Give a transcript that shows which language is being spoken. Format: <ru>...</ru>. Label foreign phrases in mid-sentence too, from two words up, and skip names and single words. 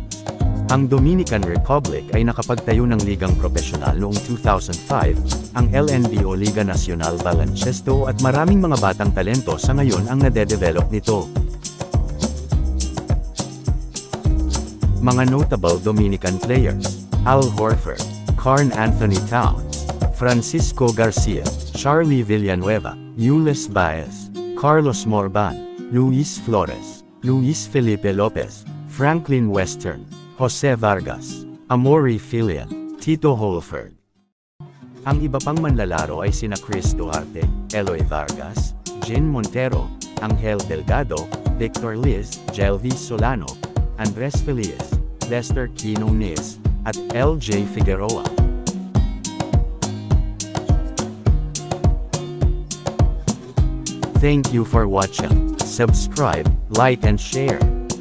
<tl>Ang Dominican Republic ay nakapagtayo ng ligang profesional noong 2005, ang LNBO Liga Nacional Baloncesto at maraming mga batang talento sa ngayon ang nade-develop nito. Mga</tl> <en>notable Dominican players:</en> <tl>Al Horford, Karl Anthony Towns, Francisco Garcia, Charlie Villanueva, Ulises Baez, Carlos Morban, Luis Flores, Luis Felipe Lopez, Franklin Western, Jose Vargas, Amaury Filian, Tito Holford. Ang iba pang manlalaro ay sina Chris Duarte, Eloy Vargas, Jean Montero, Angel Delgado, Victor Liz, Jelvis Solano, Andres Feliz, Lester Quinones, at LJ Figueroa.</tl> <en>Thank you for watching. Subscribe, like and share.</en>